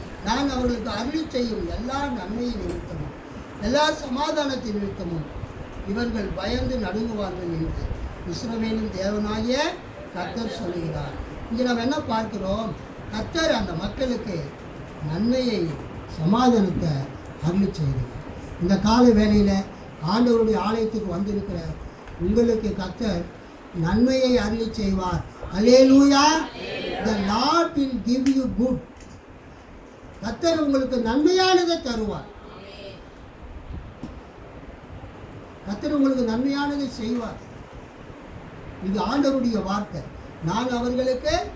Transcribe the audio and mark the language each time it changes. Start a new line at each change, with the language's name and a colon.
Tamil: நான் அவர்களுக்கு அருளி செய்யும் எல்லா நன்மையின் நிமித்தமும் எல்லா சமாதானத்தின் நிமித்தமும் இவர்கள் பயந்து நடுங்குவார்கள் என்று இஸ்ரவேலின் தேவனாகிய கர்த்தர் சொல்லுகிறார். இங்கே நாம் என்ன பார்க்கிறோம்? கர்த்தர் அந்த மக்களுக்கு நன்மையை சமாதானத்தை அருளி செய்கிறார். இந்த கால வேளையில் ஆண்டவருடைய ஆலயத்துக்கு வந்திருக்கிற உங்களுக்கு கர்த்தர் நன்மையை அருளி செய்வார். அல்லேலூயா.
English: The Lord will give you good.
Tamil: கர்த்தர் உங்களுக்கு நன்மையானதை தருவார். கர்த்தர் உங்களுக்கு நன்மையானதை செய்வார். இது ஆண்டவருடைய வார்த்தை. நான் அவர்களுக்கு